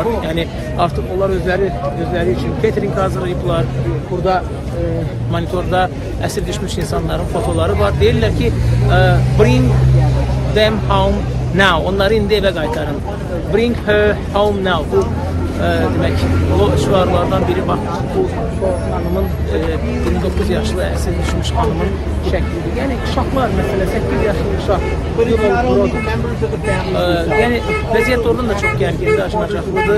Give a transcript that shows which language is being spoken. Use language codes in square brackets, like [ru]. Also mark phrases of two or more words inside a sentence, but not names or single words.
[az] Yəni artıq onlar özləri üçün catering hazırlayıblar. Burada monitorda əsir düşmüş insanların fotoları var. Deyirlər ki, [en] bring them home now. [az] Onları indi evə qaytarın. [en] Bring her home now. [az] Bu demək, o şüarlardan biri bax, bu xanımın 29 yaşlı əsir düşmüş xanımın şəklidir. Yəni uşaqlar məsələ 8 yaşlı uşaq. Yəni vəziyyət oradan da çox gərgindir, acınacaqlıdır.